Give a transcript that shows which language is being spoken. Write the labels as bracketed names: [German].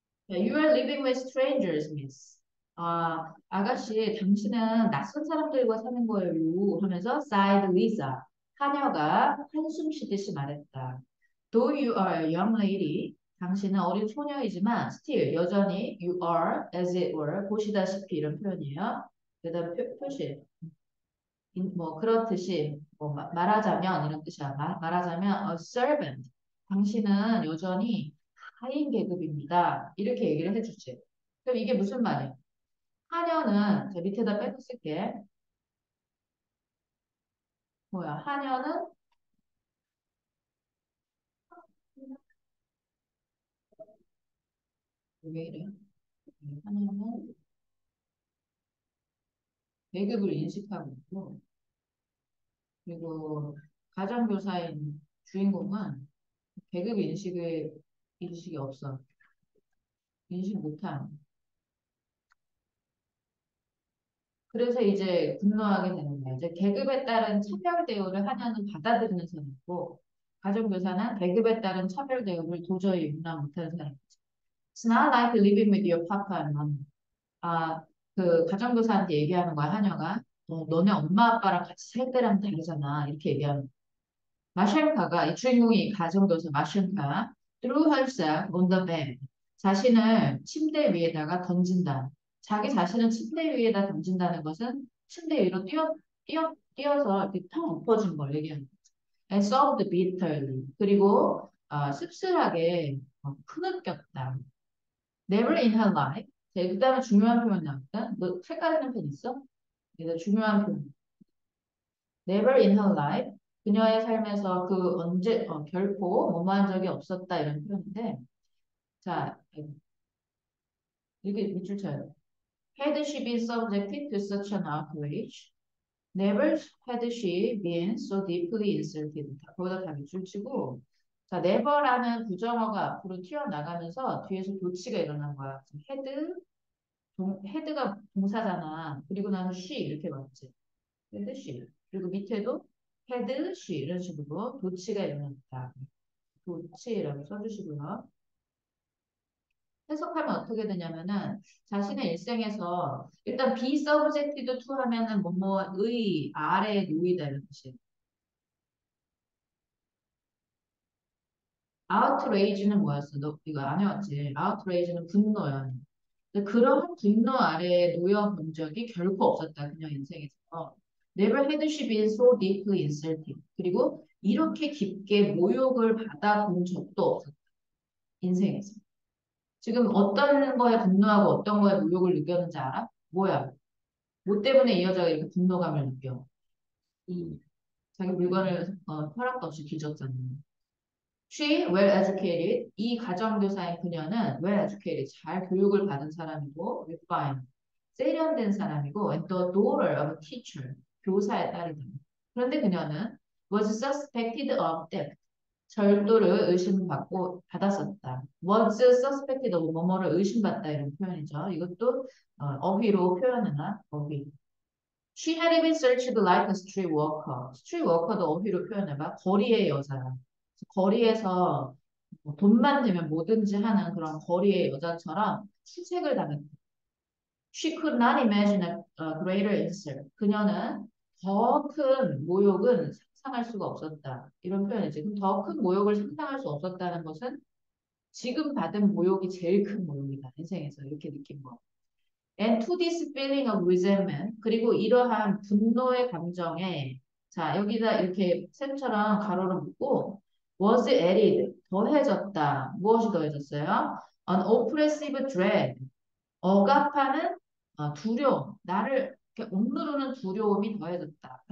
[English] You are living with strangers, miss. [Korean] 아가씨, 당신은 낯선 사람들과 사는 거예요. 하면서 [English] sighed Lisa. [Korean] 하녀가 한숨 쉬듯이 말했다. [English] Though you are a young lady, [Korean] 당신은 어린 소녀이지만 [English] still [Korean] 여전히 [English] you are as it were [Korean] 보시다시피 이런 표현이에요. 그다음 표시 뭐 그렇듯이 뭐 말하자면 이런 뜻이야. 말하자면 [English] a servant. [Korean] 당신은 여전히 하인 계급입니다. 이렇게 얘기를 해주지. 그럼 이게 무슨 말이야? 하녀는 저 밑에다 빼서 쓸게. 뭐야? 하녀는 왜 이래? 하녀는 계급을 인식하고 있고 그리고 가정교사인 주인공은 계급 인식이 없어. 인식 못함. 그래서 이제 분노하게 되는 거예요. 이제 계급에 따른 차별 대우를 하나는 받아들이는 사람이고, 가정교사는 계급에 따른 차별 대우를 도저히 용납 못하는 사람이죠. [English] It's not like living with your papa and mom. [Korean] 그 가정교사한테 얘기하는 거야, 하녀가. 너네 엄마 아빠랑 같이 살 때랑 다르잖아. 이렇게 얘기하는 거야. 마샬카가, 이 주인공이 가정교사 마샬카, [English] threw herself on the bed. [Korean] 자신을 침대 위에다가 던진다. 자기 자신을 침대 위에다 던진다는 것은 침대 위로 뛰어서 이렇게 텅 엎어진 걸 얘기하는 거죠. [English] And sobbed bitterly. [Korean] 그리고 씁쓸하게 흐느꼈다. [English] Never in her life. [Korean] 그 다음에 중요한 표현 나왔다. 너 색깔있는 펜 있어? 그래서 중요한 표현. [English] Never in her life. [Korean] 그녀의 삶에서 그 언제 결코 뭐뭐한 적이 없었다 이런 표현인데 자 이렇게 밑줄 쳐요. [English] Had she been subjected to such an outrage? Never had she been so deeply insulted. [Korean] 거기다 다 밑줄 치고 자 never라는 부정어가 앞으로 튀어나가면서 뒤에서 도치가 일어난 거야. had had가 동사잖아. 그리고 나는 she 이렇게 맞지. had she. 그리고 밑에도 had she 이런 식으로 도치가 일어났다. 도치라고 써주시고요. 해석하면 어떻게 되냐면은 자신의 일생에서 일단 be subjected to 하면은 뭐뭐의 아래에 놓이다 이런 뜻이에요. outrage는 뭐였어? 너 이거 안 해왔지? outrage는 분노야. 근데 그런 분노 아래에 놓여 본 적이 결코 없었다. 그녀 인생에서. [English] Never had she been so deeply insulted. [Korean] 그리고 이렇게 깊게 모욕을 받아본 적도 없었다. 인생에서. 지금 어떤 거에 분노하고 어떤 거에 모욕을 느꼈는지 알아? 뭐야? 뭐 때문에 이 여자가 이렇게 분노감을 느껴? 이 자기 물건을 허락도 없이 뒤졌잖아. [English] She well educated. [Korean] 이 가정교사인 그녀는 [English] well educated. [Korean] 잘 교육을 받은 사람이고 refined. 세련된 사람이고 [English] and the daughter of a teacher. [Korean] 교사의 딸이다. 그런데 그녀는 [English] was suspected of theft. [Korean] 절도를 의심받고 받았었다. was suspected of 뭐뭐를 의심받다 이런 표현이죠. 이것도 어휘로 표현하나 어휘. [English] She had been searched like a street worker. [Korean] street worker도 어휘로 표현해봐. 거리의 여자야. 거리에서 뭐 돈만 되면 뭐든지 하는 그런 거리의 여자처럼 수색을 당했다. [English] She could not imagine a greater insult. [Korean] 그녀는 더 큰 모욕은 상상할 수가 없었다. 이런 표현이지. 그럼 더 큰 모욕을 상상할 수 없었다는 것은 지금 받은 모욕이 제일 큰 모욕이다. 인생에서 이렇게 느낀 거. [English] And to this feeling of resentment. [Korean] 그리고 이러한 분노의 감정에 자 여기다 이렇게 쌤처럼 가로를 묶고 [English] was added [Korean] 더해졌다. 무엇이 더해졌어요? [English] An oppressive dread. [Korean] 억압하는 두려움, 나를 이렇게 억누르는 두려움이 더해졌다.